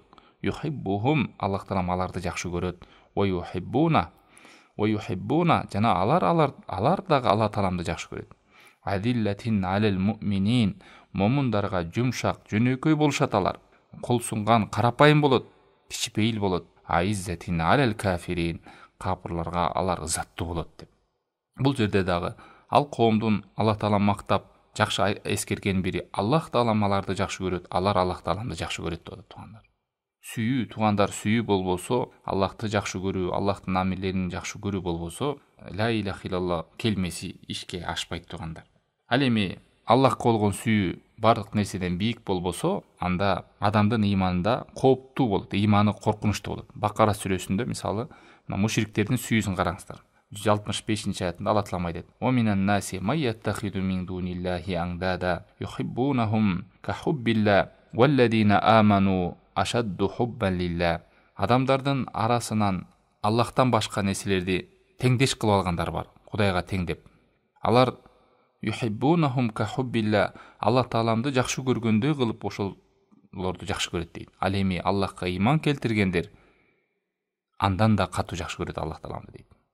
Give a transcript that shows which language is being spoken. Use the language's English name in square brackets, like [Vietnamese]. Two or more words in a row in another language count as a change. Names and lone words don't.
[Kyrgyz] Юхиббухум, Аллах Таалам аларды жакшы көрөт. [Arabic] ويحبونه, [Kyrgyz] жана алар дагы Алла Тааламды жакшы көрөт. [Arabic] أذلة على المؤمنين, [Kyrgyz] момундарга жумшак, жөнөкөй болушат алар. Кол сунган, карапайым болот, кичипейил болот. [Arabic] أعزة على الكافرين, [Kyrgyz] капырларга алар ызаттуу болот деп. Бул жерде дагы ал коомдун Алла Таала мактап жакшы эскерген бири, Аллах Таалам аларды жакшы көрөт, алар Аллах Тааламды жакшы көрөт деп туугандар. Сүйүү, туугандар, сүйүү болбосо, Аллахты жакшы көрүү, Аллахтын амилдерин жакшы көрүү болбосо, [Arabic] لا إله إلا الله [Kyrgyz] келмеси ишке ашпайт туугандар. Ал эми Аллахка болгон сүйүү бардык нерседен бийик болбосо, анда адамдын иманында кооптуу болот, иманы коркунучтуу болот. Бакара сүрөсүндө мисалы мушриктердин сүйүүсүн караңыздар. 165-аятында Алла Таала айтат: [Arabic] "ومن الناس من يتخذ من دون الله أندادا يحبونهم كحب الله والذين آمنوا أشد حبا لله." [Kyrgyz] Адамдардын арасынан Аллахтан башка нерселерди теңдеш кылып алгандар бар, Кудайга тең деп. Алар [Arabic] يحبونهم كحب الله, [Kyrgyz] Алла Тааламды жакшы көргөндөй кылып ошолорду жакшы көрөт дейт. Ал эми Аллахка иман келтиргендер андан да катуу жакшы көрөт Аллах Тааламды дейт.